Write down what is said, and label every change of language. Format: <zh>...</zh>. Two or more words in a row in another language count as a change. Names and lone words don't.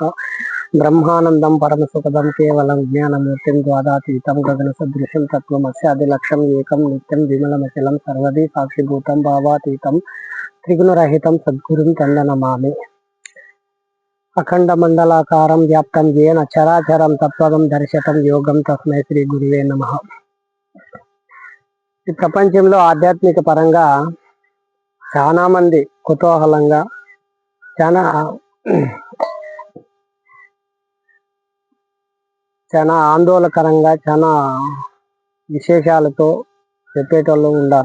<sa>ब्रह्मानंदं परमसुखदं केवलं ज्ञानमूर्तिं द्वादातीतं गगनसदृशं तत्त्वमस्यादिलक्ष्यम् एकं नित्यं विमलमचलं सर्वदी साक्षिभूतं भावातीतं त्रिगुणरहितं सद्गुरुं तन्नमामि। अखंड मंडलाकारं व्याप्तं येन चराचरं तत्पदं दर्शितं योगं तस्मै శ్రీ గురువే నమః।</sa> <te>ఈ ప్రపంచంలో ఆధ్యాత్మిక పరంగా చాలా మంది కుతూహలంగా చాలా చాలా ఆందోళనకరంగా చాలా విశేషాలతో చెప్పేటోళ్ళు ఉన్నారు.</te>